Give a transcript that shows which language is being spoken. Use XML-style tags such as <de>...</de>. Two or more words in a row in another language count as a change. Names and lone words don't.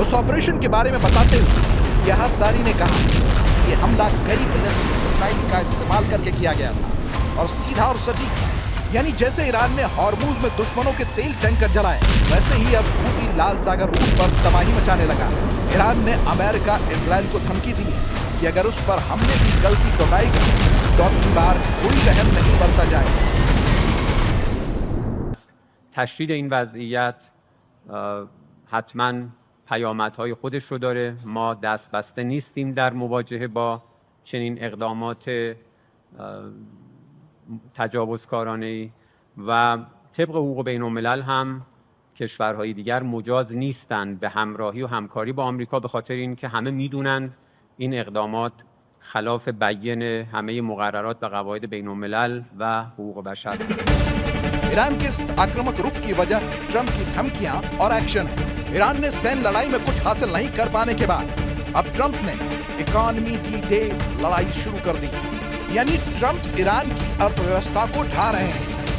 <hi>उस ऑपरेशन के बारे में बताते हुए यहासारी ने कहा कि ये हमला कई</hi> <en>ballistic missile</en> <hi>का इस्तेमाल करके किया गया था और सीधा और सटीक, यानी जैसे ईरान ने हॉर्मुज में दुश्मनों के तेल टैंकर जलाए, वैसे ही अब हूती लाल सागर रूट पर तबाही मचाने लगा। ईरान ने अमेरिका इजराइल को धमकी दी है कि अगर उस पर हमले की गलती दोहराएगा तो अब की बार कोई रहम नहीं बरता जाएगा।</hi> <fa>تشدید این وضعیت حتما پیامدهای خودش رو داره. ما دست بسته نیستیم در مواجهه با چنین اقدامات تجاوزکارانه‌ای و طبق حقوق بین‌الملل هم کشورهای دیگر مجاز نیستند به همراهی و همکاری با آمریکا، به خاطر اینکه همه میدونن این اقدامات خلاف بیان همه مقررات و قواعد بین‌الملل و حقوق بشر.</fa> <hi>ईरान के इस आक्रामक रुख की वजह ट्रंप की धमकियां और एक्शन है। ईरान ने सैन्य लड़ाई में कुछ हासिल नहीं कर पाने के बाद अब ट्रंप ने</hi> <en>economy D-Day</en> <hi>लड़ाई शुरू कर दी, यानी ट्रंप ईरान की अर्थव्यवस्था को ढा रहे हैं।</hi>